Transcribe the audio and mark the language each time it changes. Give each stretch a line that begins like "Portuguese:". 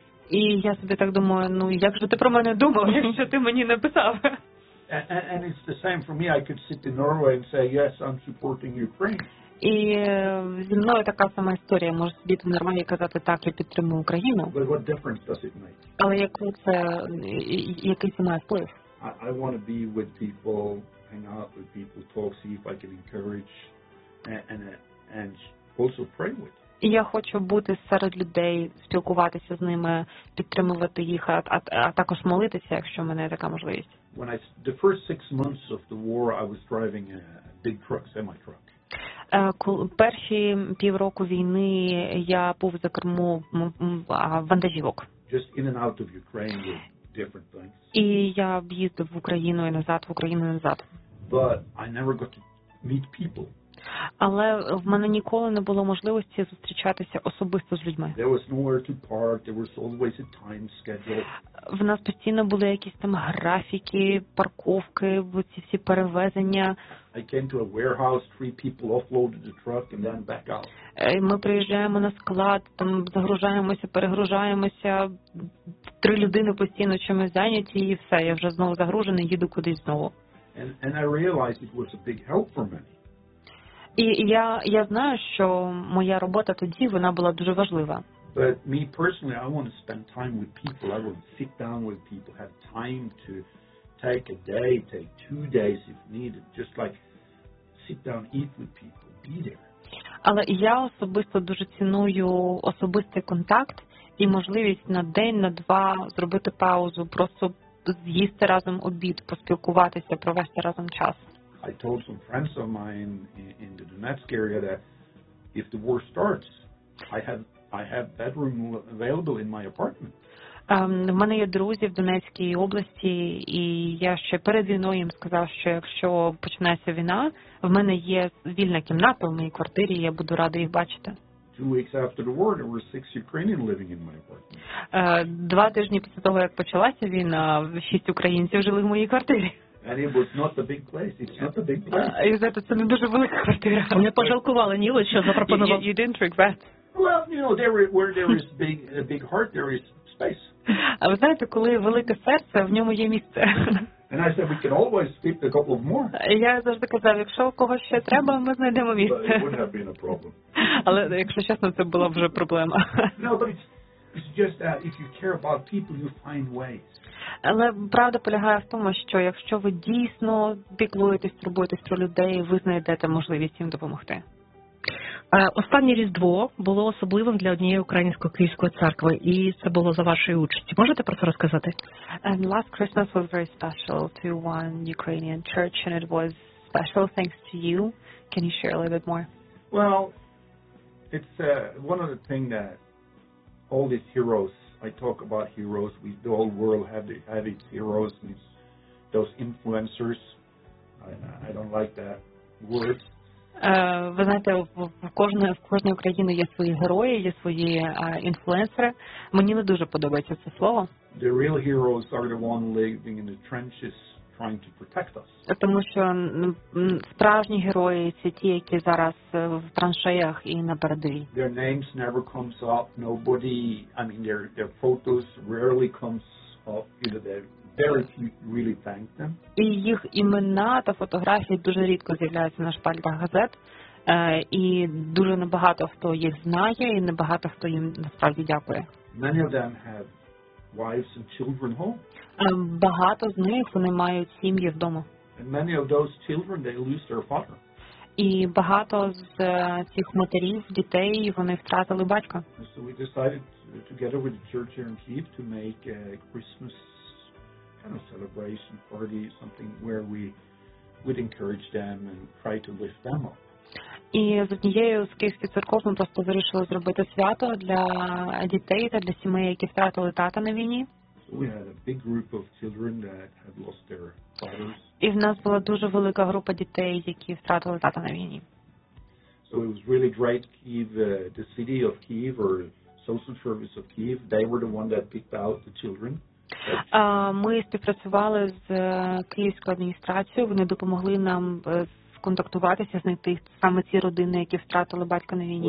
Ukrainian: І я собі так думаю, ну як же ти про мене думав, якщо ти мені написав?
English: And it's the same for me, I could sit in Norway and say, yes, I'm supporting Ukraine.
Ukrainian: І зі мною така сама історія. Можу сидіти нормально і казати, так, я підтримую Україну.
English: But what difference does it make?
Ukrainian: Але яку це, який це має вплив?
English: I want to be with people, hang out with people, talk, see if I can encourage and also pray with.
Ukrainian: І я хочу бути серед людей, спілкуватися з ними, підтримувати їх, а також молитися, якщо в мене така можливість.
English: When I, the first six months of the war, I was driving a big truck, semi truck.
Ukrainian: Перші півроку війни я був за кермо вантажівок.
English: Just in and out of Ukraine with different things.
Ukrainian: І я їздив в Україну і назад, в Україну і назад.
English: But I never got to meet people.
Ukrainian: Але в мене ніколи не було можливості зустрічатися особисто з людьми.
English: There was nowhere to park, there was always a time schedule.
Ukrainian: В нас постійно були якісь там графіки, парковки, оці всі перевезення.
English: I came to a warehouse, three people offloaded the truck and then back out.
Ukrainian: Ми приїжджаємо на склад, там загружаємося, перегружаємося, три людини постійно чимось зайняті і все, я вже знову загружений, їду кудись знову.
English: And I realized it was a big help for me.
Ukrainian: І я знаю, що моя робота тоді, вона була дуже важлива.
English: But me personally, I want to spend time with people. I want to sit down with people, have time to take a day, take 2 days if needed, just like sit down, eat with people, be there.
Ukrainian: Але я особисто дуже ціную особистий контакт і можливість на день, на два зробити паузу, просто з'їсти разом обід, поспілкуватися, провести разом час.
English: I told some friends of mine in the Donetsk area that if the war starts, I have bedroom available in my apartment.
Ukrainian: В мене є друзі в Донецькій області, і я ще перед війною їм сказав, що якщо почнеться війна, в мене є вільна кімната в моїй квартирі, я буду радий їх бачити.
English: 2 weeks after the war, there were 6 Ukrainians living in my apartment.
Ukrainian: 2 тижні після того, як почалася війна, 6 українців жили в моїй квартирі.
English: And it was not a big place. It's not a big place.
Ukrainian: І знаєте, це не дуже велика квартира. Мене пожалкували, Ніло, що запропонував.
English: You didn't regret. Well, you know, where there is a big heart, there is space.
Ukrainian: А ви знаєте, коли велике серце, в ньому є місце.
English: And I said, we can always fit a couple of more.
Ukrainian: Я завжди казав, якщо у когось ще треба, ми знайдемо місце.
English: But it wouldn't have been a problem.
Ukrainian: Але, якщо чесно, це була б вже проблема.
English: No, but it's just that if you care about people, you find ways.
Ukrainian: Але правда полягає в тому, що якщо ви дійсно піклуєтесь, турбуєтесь про людей, ви знайдете можливість їм допомогти. Останнє Різдво було особливим для однієї української київської церкви, і це було за вашої участі. Можете про це розказати?
English: And last Christmas was very special to one Ukrainian church, and it was special thanks to you. Can you share a little bit more? Well, it's one of the things that all these heroes, I talk about heroes, the whole world have its heroes, and it's those influencers, I don't like that word.
Ukrainian: Ви знаєте, в кожної країни є свої герої, є свої інфлюенсери. Мені не дуже подобається це слово.
English: The real heroes are the ones living in the trenches trying to protect us.
Ukrainian: Тому що справжні герої – це ті, які зараз в траншеях і на передовій.
English: Their names never comes up, nobody, I mean, their photos rarely comes up, you know, very few really thank them.
Ukrainian: І їх імена та фотографії дуже рідко з'являються на шпальтах газет, і дуже небагато хто їх знає, і небагато хто їм насправді дякує.
English: Many of them have wives and children home.
Ukrainian: Багато з них, вони мають сім'ї вдома.
English: And many of those children, they lose their father.
Ukrainian: І багато з цих матерів, дітей, вони втратили батька.
English: So we decided together with the church here in Kyiv to make a Christmas kind of celebration party, something where we would encourage them and try to lift them up.
Ukrainian: І з однією з київських церков ми просто вирішили зробити свято для дітей та для сімей, які втратили тата на війні.
English: We had a big group of children that had lost their fathers.
Ukrainian: І в нас була дуже велика група дітей, які втратили тата на війні.
English: So it was really great. Kyiv, the city of Kyiv or social service of Kyiv, they were the one that picked out the children.
Ukrainian: Ми співпрацювали з київською адміністрацією, вони допомогли нам сконтактуватися, знайти саме ці родини, які втратили батька на війні.